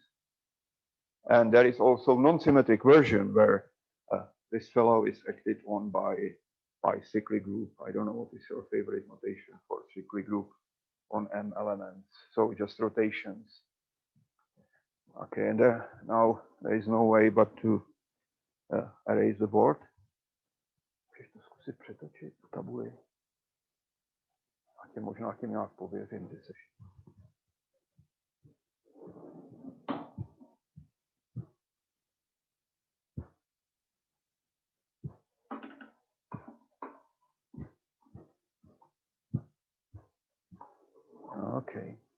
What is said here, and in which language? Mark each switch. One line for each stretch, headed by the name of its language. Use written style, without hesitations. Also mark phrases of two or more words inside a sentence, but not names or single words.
English: And there is also non-symmetric version where this fellow is acted on by cyclic group. I don't know what is your favorite notation for cyclic group on M elements. So just rotations. Okay, and now there is no way but to erase the board.
Czech: Možná tím nějak pověřím, kde seš.
English: Okay.